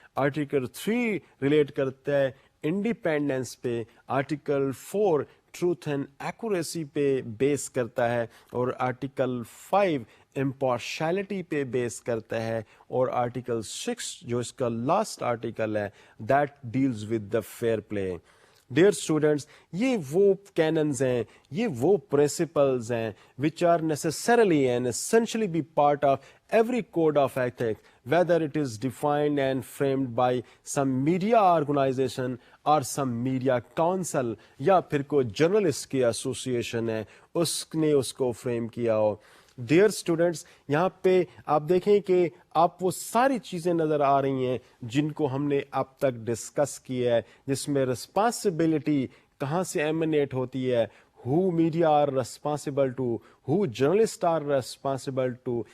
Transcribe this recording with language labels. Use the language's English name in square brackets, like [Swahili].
[Urdu] Article 3 relate کرتا ہے independence پہ. آرٹیکل 4 ٹروتھ اینڈ ایکوریسی پہ بیس کرتا ہے، اور آرٹیکل 5 امپارشلٹی پہ بیس کرتا ہے، اور آرٹیکل 6 جو اس کا لاسٹ آرٹیکل ہے، [English] That deals with the fair play. [Urdu] Dear students, یہ وہ کیننز ہیں، یہ وہ پرنسپلز ہیں [English] which are necessarily and essentially be part of every code of ethics, whether it is defined and framed by some media organization or some media council, [Urdu] یا پھر کوئی journalist کی ایسوسیشن ہے، اس نے اس کو فریم کیا ہو. ڈیئر اسٹوڈینٹس، یہاں پہ آپ دیکھیں کہ آپ وہ ساری چیزیں نظر آ رہی ہیں جن کو ہم نے اب تک ڈسکس کیا ہے، جس میں رسپانسبلٹی کہاں سے ایمنیٹ ہوتی ہے، [English] who media are responsible to, who journalists are responsible to.